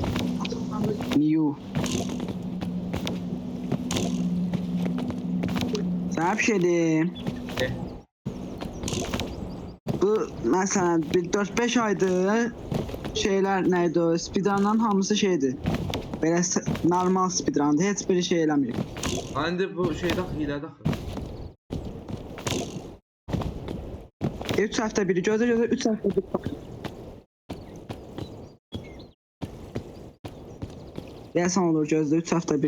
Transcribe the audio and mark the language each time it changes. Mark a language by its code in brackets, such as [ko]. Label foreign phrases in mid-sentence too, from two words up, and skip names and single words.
[tr] New. Sana bir şey diyeyim. De. Bu mesela bir 4-5 aydır şeyler neydi o? [az] Speedrun'dan hamısı şeydi. [tr] Böyle normal speedrun'dı. [az] Heç bir şey eləmir. Indi bu şeydə hilədə axı. 3 həftə biri gözə 3 həftə biri. Deyəsən olur gözlə 3 həftə biri.